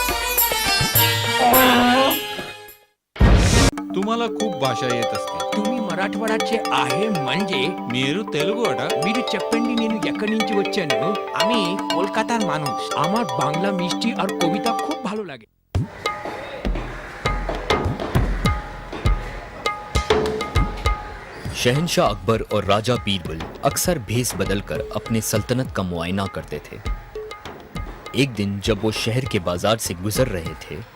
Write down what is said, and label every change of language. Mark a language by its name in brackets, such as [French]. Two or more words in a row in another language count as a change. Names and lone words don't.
[Marathi] तुम्हाला खूप भाषा येत असतील. तुम्ही మరాఠవాడాचे आहे म्हणजे [Telugu] మీరు తెలుగు అట మీరు చెప్పండి నేను ఎక్కడి నుంచి వచ్చాను [Bangla] আমি কলকাতার মানুষ আমার বাংলা মিষ্টি আর কবিতা খুব ভালো লাগে [Hindi] शहंशाह अकबर और राजा बीरबल अक्सर भेस बदलकर अपने सल्तनत का मुआयना करते थे। एक दिन जब वो शहर के बाजार से गुजर रहे थे,